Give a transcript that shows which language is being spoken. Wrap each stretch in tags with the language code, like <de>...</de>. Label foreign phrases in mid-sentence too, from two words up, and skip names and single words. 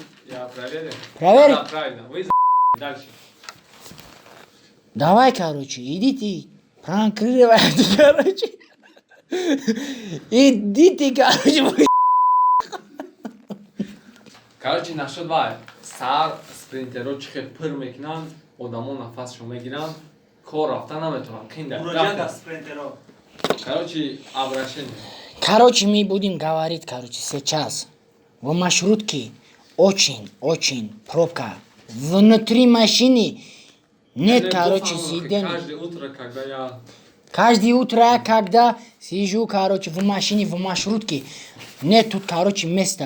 <ru>Я проверил. Проверил? Да, правильно. Вы дальше. Давай, короче, идите. Пранкировайте, короче. Идите, короче. Короче, насчет 2.</ru> <tg>Сар спринтеро чихе пыр мекунанд, одамон нафасшо мегиранд, кор рафта наметаванд. Кинда. Муроҷиат спринтеро.</tg> <ru>Короче, обращение. Короче, мы будем говорить, короче, сейчас. в маршрутке очень пробка. Внутри машины нет, короче, сидения. Каждое утро, когда я... Каждое утро, когда сижу, короче, в машине, в маршрутке, нет тут, короче, места.</ru>